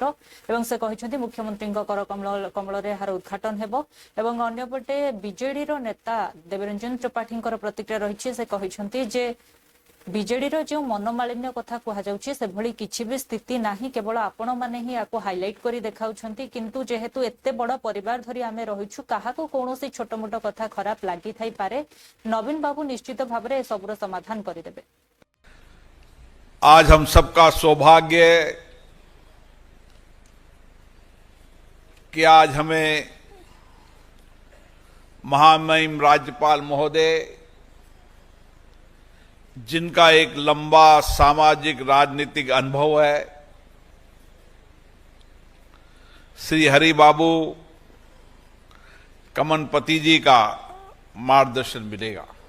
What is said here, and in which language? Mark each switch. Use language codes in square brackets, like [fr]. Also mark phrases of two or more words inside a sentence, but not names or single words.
[or] ଏବଂ ସେ କହିଛନ୍ତି ମୁଖ୍ୟମନ୍ତ୍ରୀଙ୍କ କର କମଳରେ ଏହାର ଉଦ୍ଘାଟନ ହେବ ଏବଂ ଅନ୍ୟପଟେ ବିଜେଡିର ନେତା ଦେବରଞ୍ଜନ ତ୍ରିପାଠୀଙ୍କର ପ୍ରତିକ୍ରିୟା ରହିଛି ସେ କହିଛନ୍ତି ଯେ ବିଜେଡିର ଯେଉଁ ମନୋମାଳିନ୍ୟ କଥା କୁହାଯାଉଛି ସେଭଳି କିଛି ବି ସ୍ଥିତି ନାହିଁ କେବଳ ଆପଣମାନେ ହିଁ ୟାକୁ ହାଇଲାଇଟ୍ କରି ଦେଖାଉଛନ୍ତି କିନ୍ତୁ ଯେହେତୁ ଏତେ ବଡ଼ ପରିବାର ଧରି ଆମେ ରହିଛୁ କାହାକୁ କୌଣସି ଛୋଟମୋଟ କଥା ଖରାପ ଲାଗିଥାଇପାରେ ନବୀନ ବାବୁ ନିଶ୍ଚିତ ଭାବରେ ଏସବୁର ସମାଧାନ କରିଦେବେ [hi] आज हम सबका सौभाग्य कि आज हमें महामहिम राज्यपाल महोदय जिनका एक लंबा सामाजिक राजनीतिक अनुभव है श्री हरि बाबू कमनपति जी का मार्गदर्शन मिलेगा।